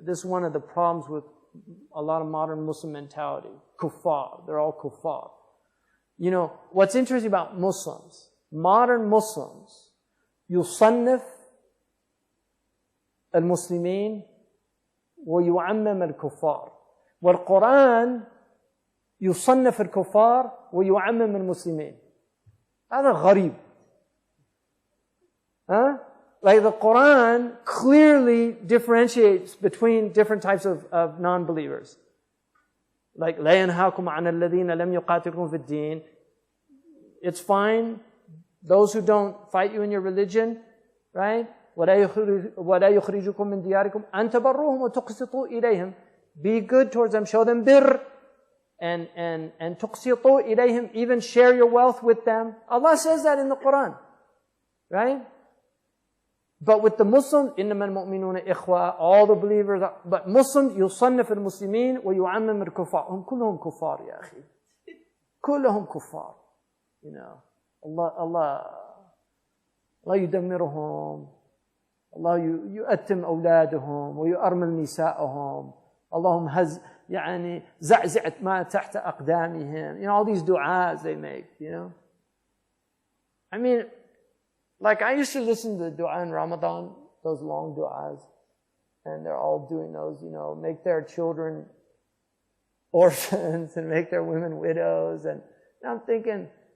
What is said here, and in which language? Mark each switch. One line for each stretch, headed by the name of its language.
English: This is one of the problems with a lot of modern Muslim mentality. Kuffar. They're all kuffar. You know, what's interesting about Muslims, modern Muslims,
Arabic: يصنف المسلمين ويعمم الكفار. والقرآن يصنف الكفار ويعمم المسلمين. هذا غريب.
English: Huh? Like the Quran clearly differentiates between different types of non-believers. Like,
Arabic: لا ينهاكم عن الذين لم يقاتلكم في الدين.
English: It's fine. Those who don't fight you in your religion, right?
Arabic: ولا يخرجكم من دياركم أن تبروهم وتقسطوا إليهم.
English: Be good towards them. Show them bir. And
Arabic: تقسطوا إليهم.
English: Even share your wealth with them. Allah says that in the Quran. Right? But with the Muslims,
Arabic: إِنَّمَا الْمُؤْمِنُونَ إِخْوَةً,
English: all the believers, but Muslims,
Arabic: يُصَنِّفُ الْمُسْلِمِينَ وَيُعَمِّمُ الْكُفَّارَ. هم كلهم كفار يا أخي. كلهم كفار.
English: You know, Allah
Arabic: يدمرهم. Allah يؤتم أولادهم ويؤرمل نساءهم. اللهم يعني زعزعت ما تحت أقدامهم.
English: You know, all these du'as they make, you know. I mean, like I used to listen to the dua in Ramadan, those long du'as, and they're all doing those, you know, make their children orphans and make their women widows. And I'm thinking,